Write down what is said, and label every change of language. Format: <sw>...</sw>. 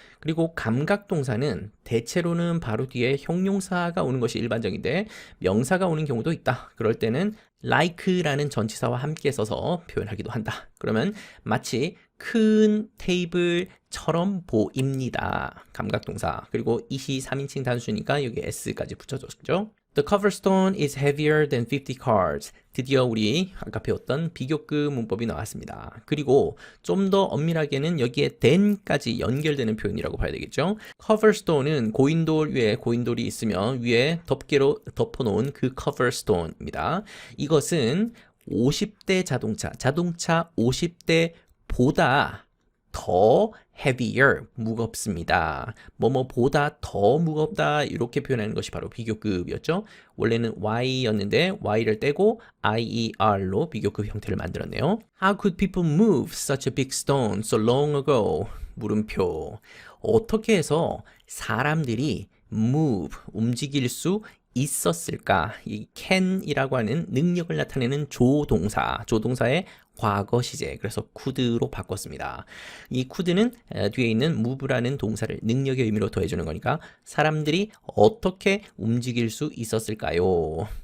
<ko>그리고 감각동사는 대체로는 바로 뒤에 형용사가 오는 것이 일반적인데 명사가 오는 경우도 있다. 그럴 때는 like라는 전치사와 함께 써서 표현하기도 한다. 그러면 마치 큰 테이블처럼 보입니다. 감각동사. 그리고 이시 3인칭 단수니까 여기 s까지 붙여줬죠.</ko> <en>The cover stone is heavier than 50 cards.</en> <ko>드디어 우리 아까 배웠던 비교급 문법이 나왔습니다. 그리고 좀 더 엄밀하게는 여기에 than까지 연결되는 표현이라고 봐야 되겠죠. cover stone은 고인돌 위에 고인돌이 있으면 위에 덮개로 덮어놓은 그 cover stone입니다. 이것은 50대 자동차 50대 보다 더 heavier, 무겁습니다. 뭐뭐보다 더 무겁다 이렇게 표현하는 것이 바로 비교급이었죠. 원래는 y였는데 y를 떼고 IER로 비교급 형태를 만들었네요.</ko> <en>How could people move such a big stone so long ago?</en> <ko>물음표. 어떻게 해서 사람들이 move, 움직일 수 있었을까? 이 can이라고 하는 능력을 나타내는 조동사의 과거 시제, 그래서 could로 바꿨습니다. 이 could는 뒤에 있는 move라는 동사를 능력의 의미로 더해주는 거니까 사람들이 어떻게 움직일 수 있었을까요?</ko>